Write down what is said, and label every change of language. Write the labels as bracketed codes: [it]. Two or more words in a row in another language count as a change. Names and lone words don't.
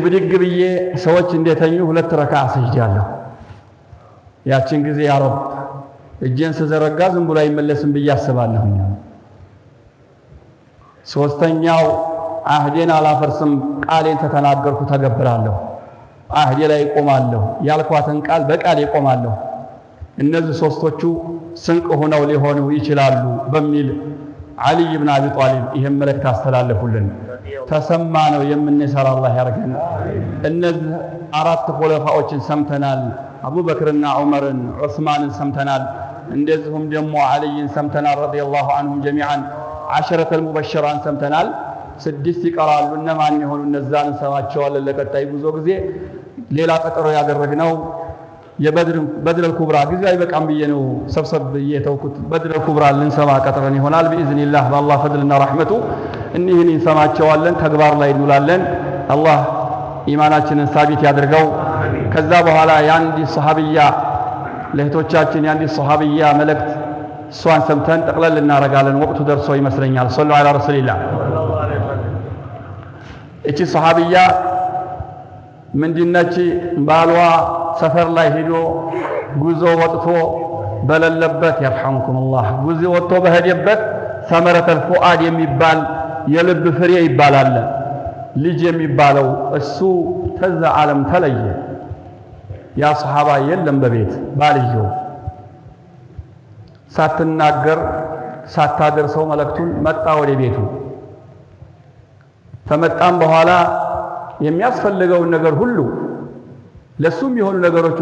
[am] ብድግ ብዬ ሰዎች እንደተኙ ሁለት ረካዓ ሰጅዳለሁ ያችን ጊዜ ያ ረብ እጄን ስዘረጋ ዝም ብሎ አይመለስም ብዬ አስባለሁ ሶስተኛው አህዴን አላፈርስም ቃሌን ተተናገርኩ ተገብራለሁ አህዴ ላይ ቆማለሁ ያልኳትን ቃል በቃል ይቆማለሁ እነዚህ ሶስቶቹ ስንቅ ሆነው ሊሆኑ ይችላሉ በሚል علي بن ابي طالب ይሄን መልእክት አስተላለፉልን ተሰማ ነው የምንሰራ አላህ ያርገን እነዚህ አራት ኹለፋዎችን ሰምተናል አቡበክርና ዑመርን ዑስማንን ሰምተናል እንደዚሁም ደግሞ አልይን ሰምተናል [ar] رضي الله عنهم جميعا عشرة المبشران [am] ሰምተናል ስድስት ይቀራሉ እነማን ይሆኑ እነዛን ሰማቸዋለን ለቀጣይ ጉዞ ጊዜ ሌላ ቀጠሮ ያደረግነው የበድር الكبرى ጊዜ አይበቃም ብዬ ነው ሰብሰብ እየተውኩት በድር الكبرى ልንሰማ ቀጠረን ይሆናል [ar] باذن الله بالله فضلنا رحمته [am] እኒህን እንሰማቸዋለን ተግባር ላይ እንውላለን አላህ ኢማናችንን ሳቢት ያድርገው ከዛ በኋላ ያንዲ ሱሐቢያ ለህቶቻችን ያንዲ ሱሐቢያ መልእክት እሷን ሰምተን ጠቅለል እናረጋለን ወቅቱ ደርሶ ይመስለኛል [ar] صلى الله عليه وسلم [am] እቺ ሱሐቢያ ምንድነች ባልዋ ሰፈር ላይ ሄዶ ጉዞ ወጥቶ በለለበት [ar] يرحمكم الله [am] ጉዞ ወጥቶ በሄደበት [ar] ثمرة الفؤاد [am] የሚባል የልብ ፍሬ ይባላል ልጅ የሚባለው እሱ ተዛ ዓለም ተለየ ያ ሱሐባ የለም በቤት ባልየው ሳትናገር ሳታደርሰው መልእክቱን መጣ ወደ ቤቱ ተመጣም በኋላ የሚያስፈልገውን ነገር ሁሉ ለሱም የሆኑ ነገሮችን